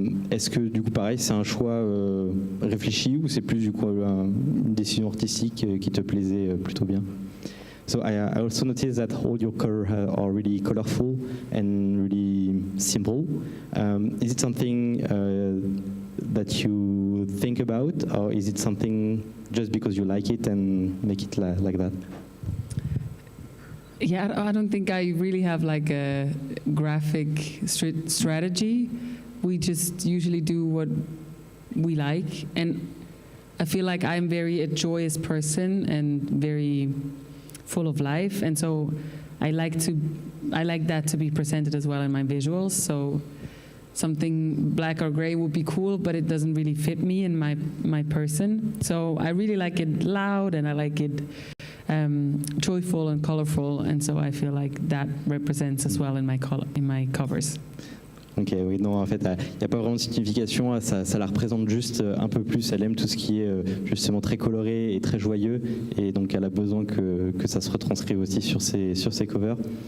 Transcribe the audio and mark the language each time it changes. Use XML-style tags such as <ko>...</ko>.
<fr>Est-ce que du coup pareil c'est un choix réfléchi ou c'est plus du coup une décision artistique qui te plaisait plutôt bien?</fr> <en>So I also noticed that all your covers are really colorful and really simple. Is it something that you think about, or is it something just because you like it and make it like that? Yeah, I don't think I really have like a graphic strategy. We just usually do what we like, and I feel like I'm a joyous person and very full of life, and so I like that to be presented as well in my visuals. So something black or gray would be cool, but it doesn't really fit me and my person. So I really like it loud, and I like it joyful and colorful, and so I feel like that represents as well in my covers.</en> <fr>Ok, oui, non, en fait, il n'y a pas vraiment de signification, ça la représente juste un peu plus, elle aime tout ce qui est justement très coloré et très joyeux, et donc elle a besoin que ça se retranscrive aussi sur ses covers.</fr>